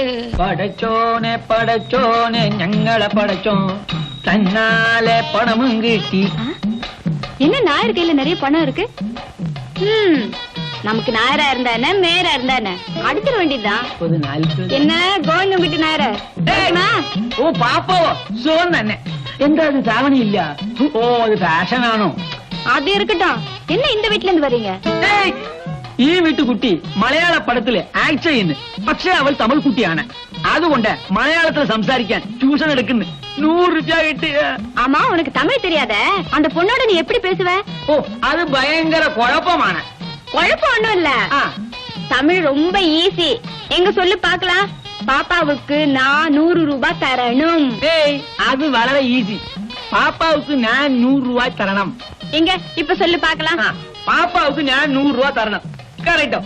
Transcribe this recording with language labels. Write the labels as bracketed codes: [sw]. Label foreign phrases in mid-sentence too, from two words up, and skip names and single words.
[ta] படைச்சோனே படைச்சோனே ഞങ്ങളെ படைச்சோம் தன்னாலே பணமும் கிட்டி. என்ன நாயர் கையில நிறைய பணம் இருக்கு? நமக்கு நாயரா இருந்தா என்ன நேரா இருந்தா என்ன அடிச்சிட வேண்டியதுதான். என்ன கோவிந்தம் வீட்டு நாயர? [ml] ഓ പാപ്പാവോ സുഖം തന്നെ. എന്താ അത് സാവണി ഇല്ല? ഓ അത് ഫാഷൻ ആണോ? [ta] அது இருக்கட்டும். என்ன இந்த வீட்டுல இருந்து வரீங்க? [ml] ഈ വീട്ടുകുട്ടി മലയാള പടത്തില് ആക്ട് ചെയ്യുന്നു. പക്ഷെ അവൾ തമിഴ് കുട്ടിയാണ്. അതുകൊണ്ട് മലയാളത്തിൽ സംസാരിക്കാൻ ട്യൂഷൻ എടുക്കുന്നു. 100 രൂപ കിട്ടി. [ta] ஆமா உனக்கு தமிழ் தெரியாத? அந்த பொண்ணோட நீ எப்படி பேசுவ? [ml] ഓ അത് ഭയങ്കര കുഴപ്പമാണ്. [ta] குழப்பம் ஒண்ணும் இல்ல. தமிழ் ரொம்ப ஈஸி. எங்க சொல்லு பாக்கலாம். பாப்பாவுக்கு நான் 100 ரூபாய் தரணும். அது വളരെ ஈஸி. பாப்பாவுக்கு நான் 100 ரூபாய் தரணும். எங்க இப்ப சொல்லு பாக்கலாம். பாப்பாவுக்கு நான் 100 ரூபாய் தரணும். கரெக்டோ?